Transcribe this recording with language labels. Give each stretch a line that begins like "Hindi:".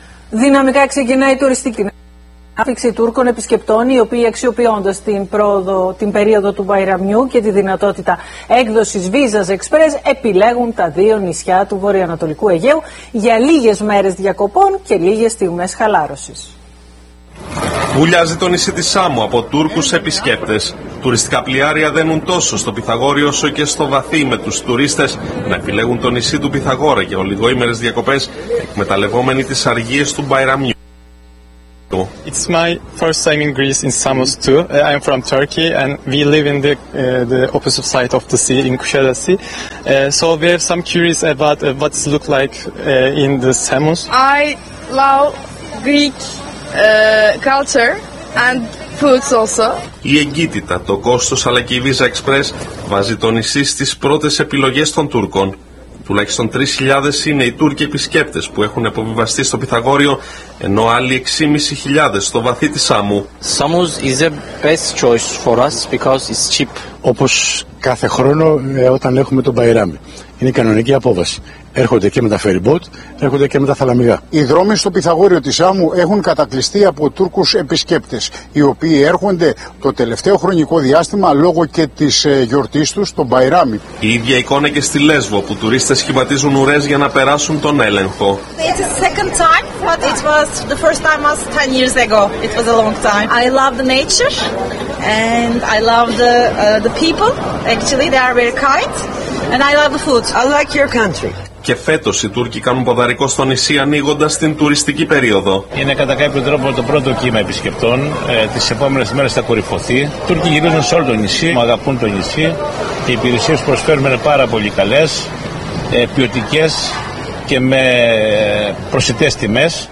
Greek: Δυναμικά ξεκινάει η τουριστική άφιξη Τούρκων επισκεπτών, οι οποίοι αξιοποιώντας την περίοδο του Μπαϊραμιού και τη δυνατότητα έκδοσης βίζας εξπρες, επιλέγουν τα δύο νησιά του Βορειοανατολικού Αιγαίου για λίγες μέρες διακοπών και λίγες στιγμές χαλάρωσης. Βουλιάζει το νησί της Σάμου από Τούρκους επισκέπτες. Τουριστικά πλοιάρια δένουν τόσο στο Πυθαγόριο όσο και στο Βαθύ, με τους τουρίστες να επιλέγουν το νησί του Πυθαγόρα για ολιγόημερες διακοπές, εκμεταλλευόμενοι τις αργίες του Μπαϊραμιού.
English: It's my first time in Greece in Samos too. I'm from Turkey and we live in the opposite side of the sea, in Kushala Sea. So we have some curious about what it looks like in the Samos. I love Greek culture and foods also.
Greek: Η εγκύτητα, το κόστος αλλά και η Visa Express βάζει το νησί στις πρώτες επιλογές των Τούρκων. Τουλάχιστον 3.000 είναι οι Τούρκοι επισκέπτες που έχουν αποβιβαστεί στο Πυθαγόριο, ενώ άλλοι 6.500 στο Βαθύ της Σάμου.
English: Samos is the best choice for us because it's cheap.
Greek: Όπως κάθε χρόνο όταν έχουμε τον Μπαϊράμι. Είναι κανονική απόβαση. Έρχονται και με τα ferry boat, έρχονται και με τα θαλαμιγά. Οι δρόμοι στο Πυθαγόριο της Σάμου έχουν κατακλειστεί από Τούρκους επισκέπτες, οι οποίοι έρχονται το τελευταίο χρονικό διάστημα λόγω και της γιορτής τους, τον Μπαϊράμι. Η ίδια εικόνα και στη Λέσβο, που τουρίστες σχηματίζουν ουρές για να περάσουν τον έλεγχο.
English: It's the second time, but it was the first time was 10 years ago. It was a long time. I love the nature and I love the people. Actually, they are very kind. And I love the food. I like your country.
Greek: Και φέτος οι Τούρκοι κάνουν ποδαρικό στο νησί ανοίγοντας την τουριστική περίοδο. Είναι κατά κάποιο τρόπο το πρώτο κύμα επισκεπτών. Τις επόμενες μέρες θα κορυφωθεί. Οι Τούρκοι γυρίζουν σε όλο το νησί, μου αγαπούν το νησί. Οι υπηρεσίες που προσφέρουμε είναι πάρα πολύ καλές, ποιοτικές και με προσιτές τιμές.